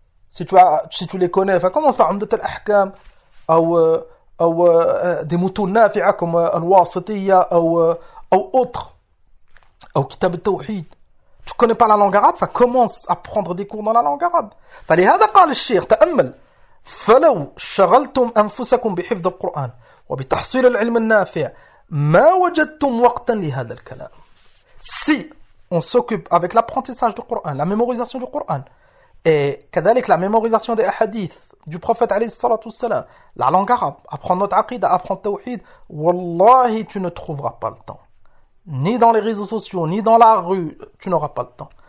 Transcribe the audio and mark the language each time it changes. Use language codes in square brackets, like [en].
[fr] Si tu les connais, commence par Umdat al-Ahkam. Ou des moutons nafi'a comme al-wasitiyya. Ou autre. Ou kitab al-tawhid. Tu ne connais pas la langue arabe, commence à prendre des cours dans la langue arabe. [ar] Falihada qal al-shaykh, ta'ammal. فلو شغلتم انفسكم بحفظ القران وبتحصيل العلم النافع ما وجدتم وقتا لهذا الكلام. [fr] Si on s'occupe avec l'apprentissage du Coran, la mémorisation du Coran et كذلك la mémorisation des hadith du prophète [ar] عليه الصلاه والسلام, [fr] la langue arabe, apprendre notre aqida, apprendre le tawhid, wallahi tu ne trouveras pas le temps, ni dans les réseaux sociaux ni dans la rue, tu n'auras pas le temps.